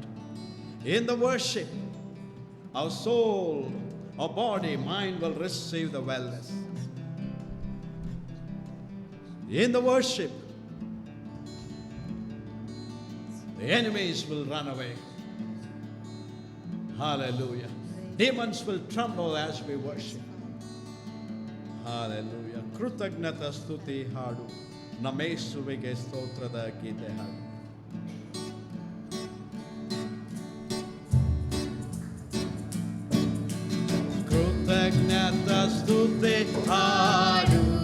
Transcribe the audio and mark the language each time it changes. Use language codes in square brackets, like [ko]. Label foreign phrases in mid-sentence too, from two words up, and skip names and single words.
[en] In the worship, our soul, our body, mind will receive the wellness. In the worship, the enemies will run away. Hallelujah. Demons will tremble as we worship. [kn] Hallelujah. ಕೃತಜ್ಞತಾ ಸ್ತುತಿ ಹಾಡು. ನಮ್ಮೇಸುವಿಗೆ ಸ್ತೋತ್ರದ ಗೀತೆ ಹಾಡು. ಕೃತಜ್ಞತಾ ಸ್ತುತಿ ಹಾಡು.